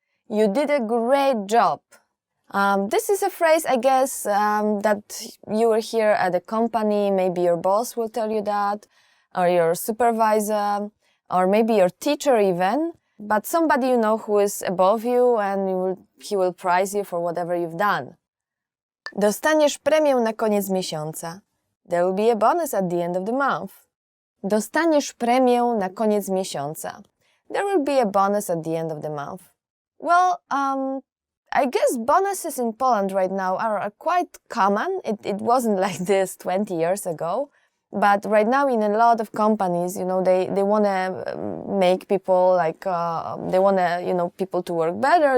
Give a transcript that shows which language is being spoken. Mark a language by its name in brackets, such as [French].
[English] You did a great job. This is a phrase, I guess, that you will hear at a company. Maybe your boss will tell you that, or your supervisor, or maybe your teacher even. But somebody you know who is above you and he will prize you for whatever you've done. [Polish] Dostaniesz premię na koniec miesiąca. [English] There will be a bonus at the end of the month. [Polish] Dostaniesz premię na koniec miesiąca. [English] There will be a bonus at the end of the month. Well, I guess bonuses in Poland right now are quite common. It wasn't like this 20 years ago. But right now in a lot of companies, you know, they want to make people like, they want to, you know, people to work better.